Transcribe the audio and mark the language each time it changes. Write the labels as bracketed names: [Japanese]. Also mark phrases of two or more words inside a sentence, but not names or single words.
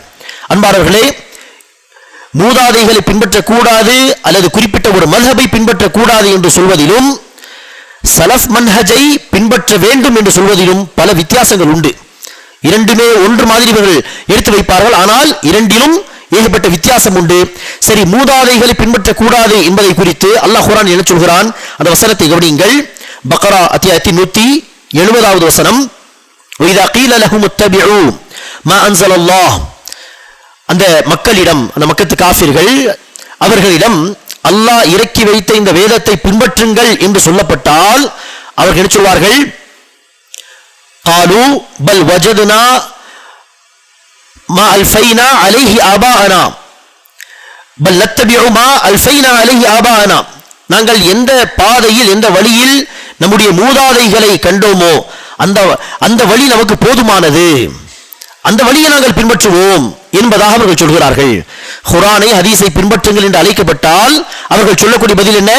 [Tamil] அன்பானவர்களே, மூதாதைகளை பின்பற்றக்கூடாது அல்லது குறிப்பிட்ட ஒரு மஸ்ஹபை பின்பற்றக்கூடாது என்று சொல்வதிலும் சலஃப் மன்ஹஜை பின்பற்ற வேண்டும் என்று சொல்வதிலும் பல வித்தியாசங்கள் உண்டு. இரண்டுமே ஒன்று மாதிரி இவர்கள் எடுத்து வைப்பார்கள், ஆனால் இரண்டிலும் ஏகப்பட்ட வித்தியாசம் உண்டு. சரி, மூதாதைகளை பின்பற்றக்கூடாது என்பதை குறித்து அல்லாஹ் குர்ஆன் என்ன சொல்கிறான்? அந்த வசனத்தை கவனியுங்கள். பக்ரா அத்தியாயத்தின் 170வது வசனம், [Arabic] وَإِذَا قِيلَ لَهُمُ اتَّبِعُوا مَا أَنزَلَ اللَّهُ, [Tamil] அந்த மக்களிடம், அந்த மக்கத்து காஃபிர்கள் அவர்களிடம் அல்லாஹ் இறக்கி வைத்த இந்த வேதத்தை பின்பற்றுங்கள் என்று சொல்லப்பட்டால் அவர்கள் என்ன சொல்வார்கள்? [Arabic] قالوا بل وجدنا ما ألفينا عليه آباءنا بل نتبع ما ألفينا عليه آباءنا, [Tamil] நாங்கள் எந்த பாதையில் எந்த வழியில் நம்முடைய மூதாதைகளை கண்டோமோ அந்த வழி நமக்கு போதுமானது, அந்த வழியை நாங்கள் பின்பற்றுவோம் என்பதாக அவர்கள் சொல்கிறார்கள். குர்ஆனை ஹதீஸை பின்பற்றுங்கள் என்று அழைக்கப்பட்டால் அவர்கள் சொல்லக்கூடிய பதில் என்ன?